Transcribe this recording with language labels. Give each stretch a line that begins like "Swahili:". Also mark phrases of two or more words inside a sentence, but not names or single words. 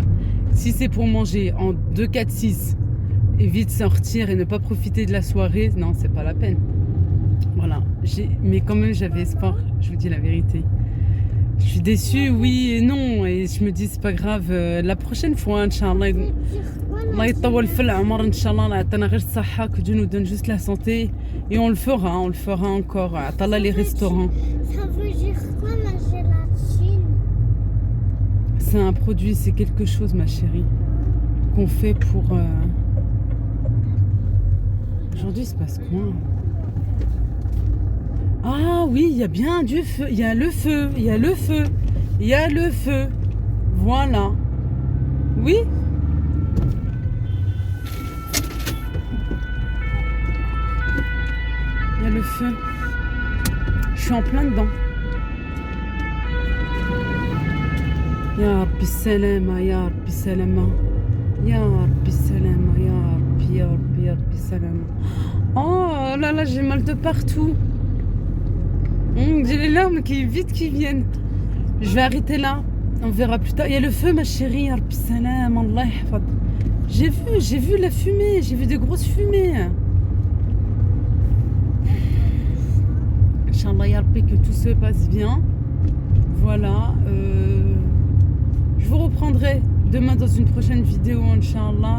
French: Si c'est pour manger en 2, 4, 6 et vite sortir et ne pas profiter de la soirée, non, c'est pas la peine. Voilà. Mais quand même, j'avais espoir, je vous dis la vérité. Je suis déçue, oui et non. Et je me dis, c'est pas grave. La prochaine fois,
Arabic: إن شاء الله، الله يطول في العمر, إن شاء الله، الله يعطينا غير الصحة,
French: que Dieu nous donne juste la santé. Et on le fera encore. Atala les restaurants. Ça veut dire quoi la gélatine? C'est un produit, c'est quelque chose, ma chérie, qu'on fait pour... Aujourd'hui, il se passe quoi? Ah oui, il y a bien du feu. Il y a le feu. Voilà. Oui. Il y a le feu. Je suis en plein dedans.
Arabic: يا ربي سلامة، يا ربي سلامة. يا ربي سلامة، يا ربي سلامة.
French: Oh là, j'ai mal de partout. J'ai les larmes qui viennent. Je vais arrêter là. On verra plus tard. Il y a le feu, ma chérie.
Arabic: يا ربي سلامة، الله يحفظ.
French: J'ai vu la fumée. J'ai vu des grosses fumées.
Arabic: إن شاء الله، يا ربي,
French: que tout se passe bien. Voilà. Je vous reprendrai demain dans une prochaine vidéo, Inch'Allah.